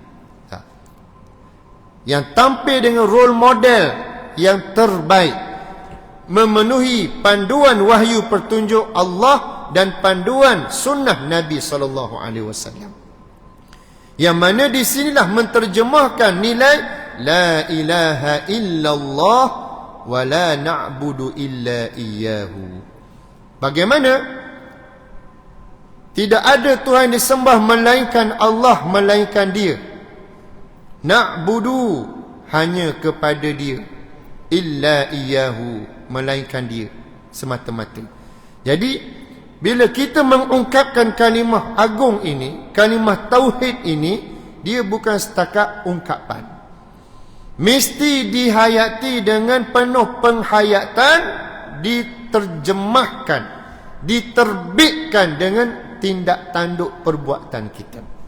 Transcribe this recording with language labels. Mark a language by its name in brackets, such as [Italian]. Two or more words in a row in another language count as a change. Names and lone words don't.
[Malay] Yang tampil dengan role model yang terbaik, memenuhi panduan wahyu petunjuk Allah dan panduan sunnah Nabi SAW. Yang mana di sinilah menterjemahkan nilai [Arabic] لا إله إلا الله ولا نعبد إلا إياه. [Malay] Bagaimana? Tidak ada Tuhan disembah melainkan Allah, melainkan Dia. Na'budu, hanya kepada Dia. [Arabic] إلا إياه, [Malay] melainkan Dia semata-mata. Jadi bila kita mengungkapkan kalimah agung ini, kalimah tauhid ini, dia bukan setakat ungkapan. Mesti dihayati dengan penuh penghayatan, diterjemahkan, diterbitkan dengan tindak tanduk perbuatan kita.